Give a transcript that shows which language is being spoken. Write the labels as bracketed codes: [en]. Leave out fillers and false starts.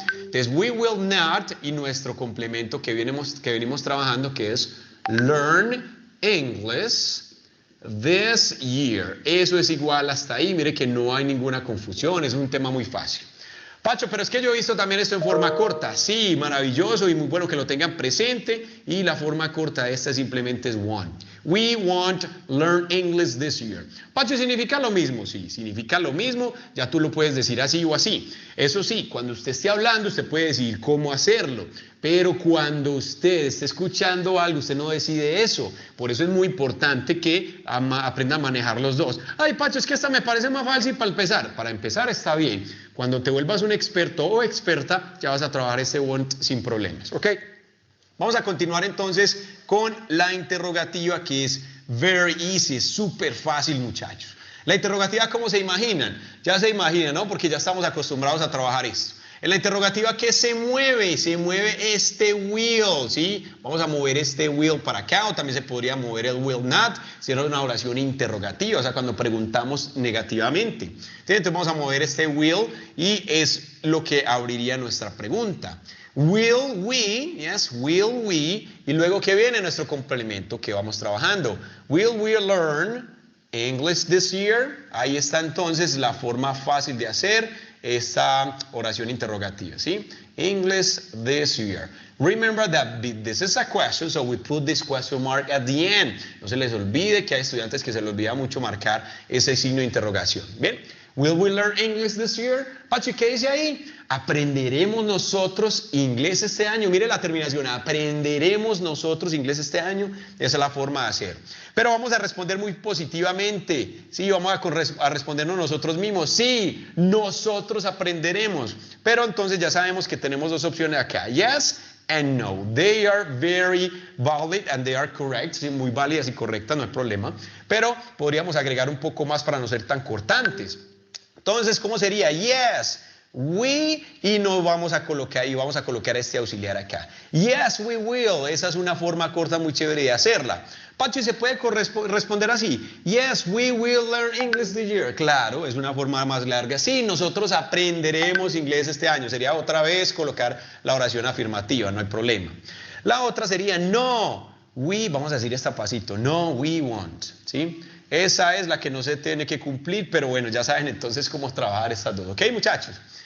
[es] Entonces, [en] we will not, [es] y nuestro complemento que venimos trabajando, que es [en] learn English this year. [es] Eso es igual hasta ahí. Mire que no hay ninguna confusión, es un tema muy fácil. Pacho, pero es que yo he visto también esto en forma corta. Sí, maravilloso y muy bueno que lo tengan presente. Y la forma corta de esta simplemente es want. [en] We want to learn English this year. [es] Pacho, ¿significa lo mismo? Sí, significa lo mismo. Ya tú lo puedes decir así o así. Eso sí, cuando usted esté hablando, usted puede decir cómo hacerlo. Pero cuando usted esté escuchando algo, usted no decide eso. Por eso es muy importante que aprenda a manejar los dos. Ay, Pacho, es que esta me parece más fácil para empezar. Para empezar está bien. Cuando te vuelvas un experto o experta, ya vas a trabajar ese want sin problemas. ¿Ok? Vamos a continuar entonces con la interrogativa, que es [en] very easy, [es] es súper fácil, muchachos. La interrogativa, ¿cómo se imaginan? Ya se imaginan, ¿no? Porque ya estamos acostumbrados a trabajar esto. En la interrogativa, ¿qué se mueve? Se mueve este will, ¿sí? Vamos a mover este will para acá, o también se podría mover el will not, si era una oración interrogativa, o sea, cuando preguntamos negativamente. Entonces vamos a mover este will y es lo que abriría nuestra pregunta. [en] Will we, yes, will we, [es] y luego ¿qué viene? Nuestro complemento que vamos trabajando. [en] Will we learn English this year? [es] Ahí está entonces la forma fácil de hacer esta oración interrogativa, ¿sí? [en] English this year. Remember that this is a question, so we put this question mark at the end. [es] No se les olvide que hay estudiantes que se les olvida mucho marcar ese signo de interrogación. Bien. [en] Will we learn English this year? [es] Pachi, ¿qué dice ahí? ¿Aprenderemos nosotros inglés este año? Mire la terminación, ¿aprenderemos nosotros inglés este año? Esa es la forma de hacer. Pero vamos a responder muy positivamente. Sí, vamos a respondernos nosotros mismos. Sí, nosotros aprenderemos. Pero entonces ya sabemos que tenemos dos opciones acá. [en] Yes and no. They are very valid and they are correct. [es] Sí, muy válidas y correctas, no hay problema. Pero podríamos agregar un poco más para no ser tan cortantes. Entonces, ¿cómo sería? [en] Yes, we, [es] y nos vamos a colocar este auxiliar acá. [en] Yes, we will. [es] Esa es una forma corta muy chévere de hacerla. Pachi, ¿se puede responder así? [en] Yes, we will learn English this year. [es] Claro, es una forma más larga. Sí, nosotros aprenderemos inglés este año. Sería otra vez colocar la oración afirmativa, no hay problema. La otra sería no, we, vamos a decir esta pasito, no, [en] we won't, [es] ¿sí? Esa es la que no se tiene que cumplir, pero bueno, ya saben entonces cómo trabajar estas dos, ¿ok, muchachos?